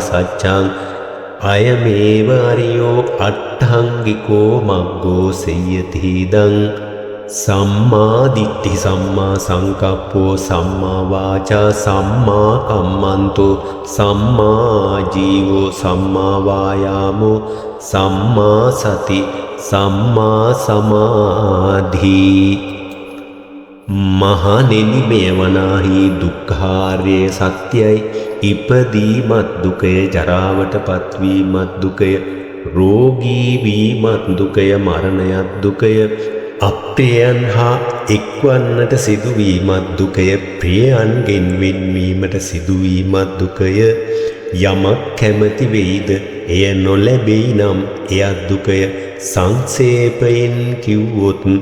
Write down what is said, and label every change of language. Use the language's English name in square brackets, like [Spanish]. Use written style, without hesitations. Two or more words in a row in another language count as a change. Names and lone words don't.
[Pali] සත්‍යං අයමේව අරියෝ අට්ඨංගිකෝ මග්ගෝ සෙය්‍යති ඉදං සම්මා දිට්ඨි සම්මා සංකප්පෝ සම්මා වාචා සම්මා කම්මන්තෝ සම්මා ජීවෝ සම්මා වායාමෝ සම්මා සති සම්මා සමාධි [Sinhala] මහණෙනි මෙවනාහි දුක්ඛාර්ය සත්‍යයි ඉපදීමත් දුකය ජරාවටපත් වීමත් දුකය රෝගී වීමත් දුකය මරණයත් දුකය අප්‍රියයන් හා එක්වන්නට සිදුවීමත් දුකය ප්‍රියයන්ගෙන් වෙන්වීමට සිදුවීමත් දුකය යමක් කැමති වෙයිද එය නොලැබෙයි නම් එයත් දුකය සංක්ෂේපයෙන් කිව්වොත්